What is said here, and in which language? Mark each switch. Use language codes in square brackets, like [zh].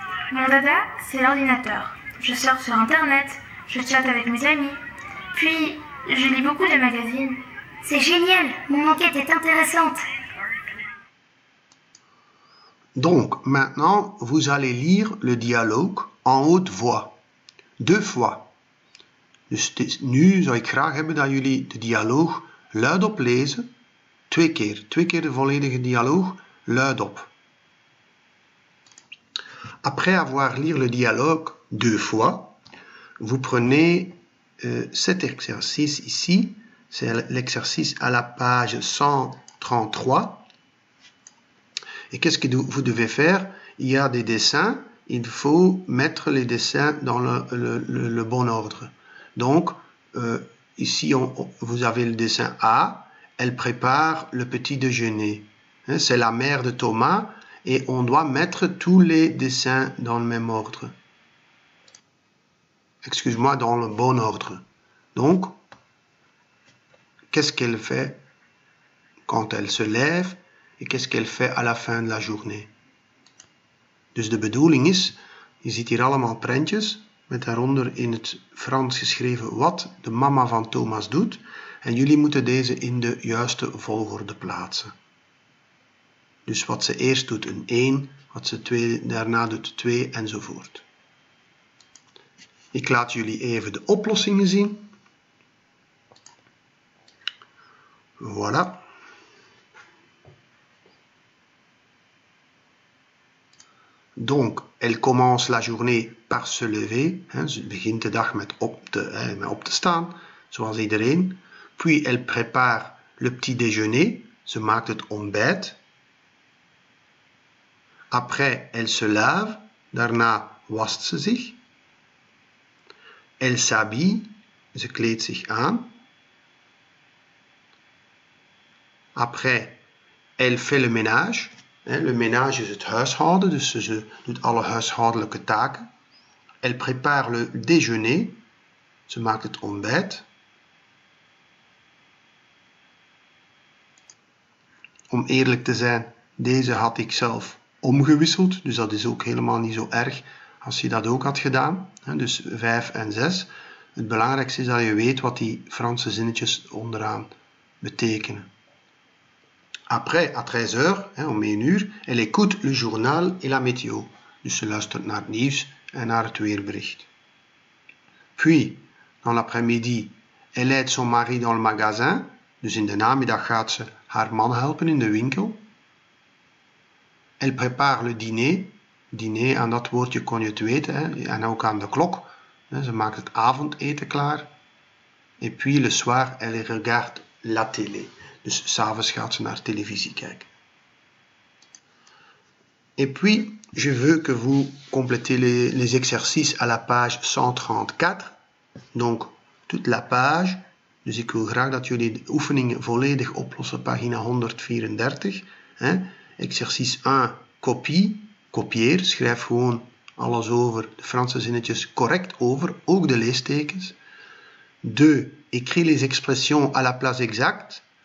[fr] Mon dada, c'est l'ordinateur. Je sors sur Internet, je chatte avec mes amis. Puis, je lis beaucoup de magazines. C'est génial, mon enquête est intéressante. Donc, maintenant, vous allez lire le dialogue en haute voix. 2 fois. [nl] Dus nu zou ik graag hebben dat jullie de dialoog luidop lezen. 2 keer. 2 keer de volledige dialoog luidop. [fr] Après avoir lu le dialogue 2 fois, vous prenez cet exercice ici. C'est l'exercice à la page 133. Et qu'est-ce que vous devez faire? Il y a des dessins. Il faut mettre les dessins dans le bon ordre. Donc, ici, vous avez le dessin A. Elle prépare le petit déjeuner. C'est la mère de Thomas. Et on doit mettre tous les dessins dans le même ordre. Excuse-moi, dans le bon ordre. Donc, qu'est-ce qu'elle fait quand elle se lève et qu'est-ce qu'elle fait à la fin de la journée? [nl] Dus de bedoeling is, je ziet hier allemaal prentjes met daaronder in het Frans geschreven wat de mama van Thomas doet en jullie moeten deze in de juiste volgorde plaatsen. Dus wat ze eerst doet een 1, wat ze daarna doet 2 enzovoort. Ik laat jullie even de oplossingen zien. [fr] Voilà. Donc, elle commence la journée par se lever. [nl] Ze begint de dag met op te staan, zoals iedereen. [fr] Puis, elle prépare le petit déjeuner. [nl] Ze maakt het ontbijt. [fr] Après, elle se lave. [nl] Daarna wast ze zich. [fr] Elle s'habille. [nl] Ze kleedt zich aan. [fr] Après, elle fait le ménage. [nl] Le ménage is het huishouden, dus ze doet alle huishoudelijke taken. [fr] Elle prépare le déjeuner. [nl] Ze maakt het ontbijt. Om eerlijk te zijn, deze had ik zelf omgewisseld, dus dat is ook helemaal niet zo erg als je dat ook had gedaan. Dus 5 en 6. Het belangrijkste is dat je weet wat die Franse zinnetjes onderaan betekenen. [fr] Après, à 13h, [nl] om 1 uur, [fr] elle écoute le journal et la météo. [nl] Dus ze luistert naar het nieuws en naar het weerbericht. [fr] Puis, dans l'après-midi, elle aide son mari dans le magasin. [nl] Dus in de namiddag gaat ze haar man helpen in de winkel. [fr] Elle prépare le dîner. [nl] Dîner, aan dat woordje kon je het weten. En ook aan de klok. Ze maakt het avondeten klaar. [fr] Et puis le soir, elle regarde la télé. [nl] Dus 's avonds gaat ze naar televisie kijken. [fr] Et puis, je veux que vous complétez les exercices à la page 134. Donc, toute la page. [nl] Dus ik wil graag dat jullie de oefeningen volledig oplossen, pagina 134. [fr] Exercice 1, copie. [nl] Kopieer, schrijf gewoon alles over, de Franse zinnetjes correct over, ook de leestekens. [fr] 2, écris les expressions à la place exacte.